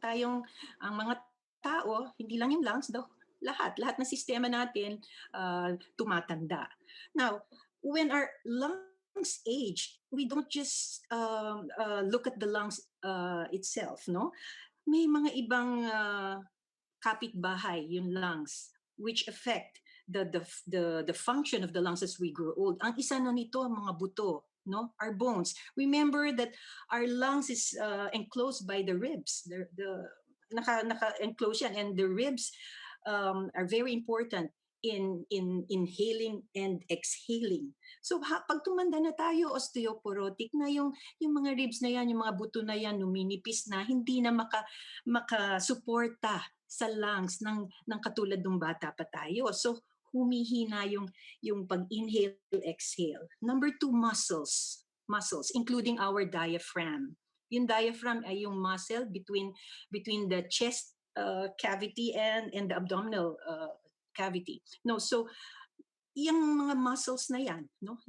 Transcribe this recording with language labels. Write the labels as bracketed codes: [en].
[tl] Ang mga tao, hindi lang yung lungs, lahat ng sistema natin tumatanda. [en] Now, when our lungs age, we don't just look at the lungs itself, no? [tl] May mga ibang kapitbahay yung lungs, [en] which affect the function of the lungs as we grow old. [tl] Ang isa na nito ang mga buto, no? [en] Our bones. Remember that our lungs is enclosed by the ribs. The [tl] naka-enclose yan, [en] and the ribs are very important in inhaling and exhaling. [tl] So pag tumanda na tayo, osteoporotic na yung mga ribs na yan, yung mga buto na yan, numinipis na, hindi na makasuporta sa lungs ng katulad ng bata pa tayo. So humihina yung pag-inhale, exhale. [en] Number two, muscles, including our diaphragm. [tl] Yung diaphragm ay yung [en] muscle between the chest cavity and the abdominal cavity. [tl] No, so yung mga muscles na yan, no?